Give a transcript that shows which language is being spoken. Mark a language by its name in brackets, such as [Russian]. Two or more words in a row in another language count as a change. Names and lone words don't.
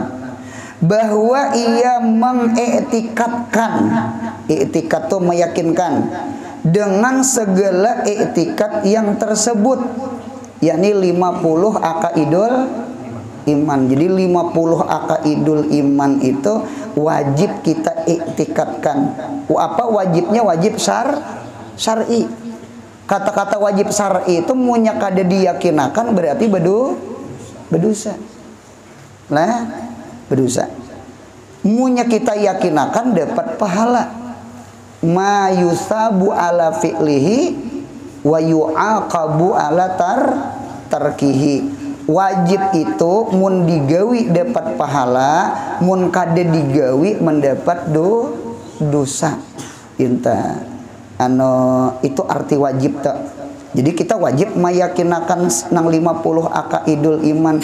[Indonesian] Bahwa ia mengiktikadkan, iktikad itu meyakinkan dengan segala iktikad yang tersebut, yakni 50 [Arabic] عقائد الإيمان. [Indonesian] Jadi 50 [Arabic] عقائد الإيمان [Indonesian] itu wajib kita iktikadkan. Apa wajibnya? Wajib syar'i. [Banjar] Kata-kata wajib syar'i itu munya kada diyakinakan berarti berdosa. Nah, berdosa. Munya kita yakinakan dapat pahala. [Arabic] ما يثاب على فعله ويعاقب على تركه. [Banjar] Wajib itu mun digawi dapat pahala, mun kada digawi mendapat dosa. Itu arti wajib tak. Jadi kita wajib meyakinakan nang 50 [Arabic] عقائد الإيمان.